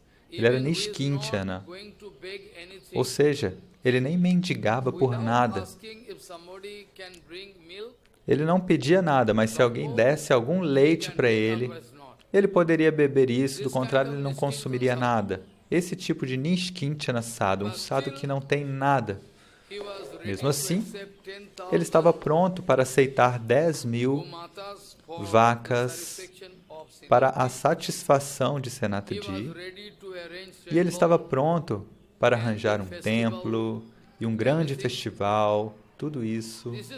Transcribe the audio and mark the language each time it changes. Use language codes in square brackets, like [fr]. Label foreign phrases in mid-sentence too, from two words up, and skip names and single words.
[pt] Ele era Nishkinchana, ou seja, ele nem mendigava por nada. Ele não pedia nada, mas se alguém desse algum leite para ele, ele poderia beber isso, do contrário ele não consumiria nada. Esse tipo de Nishkinchana sadhu, um sadhu que não tem nada. Mesmo assim, ele estava pronto para aceitar 10.000 vacas para a satisfação de Senataji, e ele estava pronto para arranjar um templo e um grande festival, tudo isso.